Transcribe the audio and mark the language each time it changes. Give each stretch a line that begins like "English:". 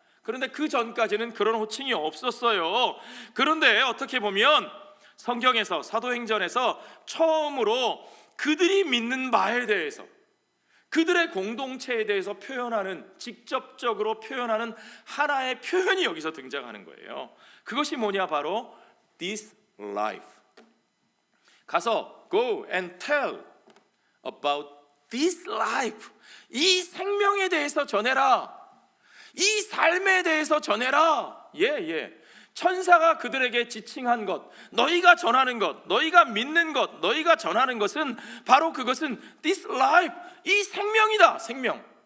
Korean: 그런데 그 전까지는 그런 호칭이 없었어요. 그런데 어떻게 보면 성경에서 사도행전에서 처음으로 그들이 믿는 바에 대해서, 그들의 공동체에 대해서 표현하는, 직접적으로 표현하는 하나의 표현이 여기서 등장하는 거예요. 그것이 뭐냐? 바로
English: this life.
Korean: 가서
English: go and tell about this life.
Korean: 이 생명에 대해서 전해라. 이 삶에 대해서 전해라. 천사가 그들에게 지칭한 것, 너희가 전하는 것, 너희가 믿는 것, 너희가 전하는 것은 바로 그것은
English: this life,
Korean: 이 생명이다. 생명.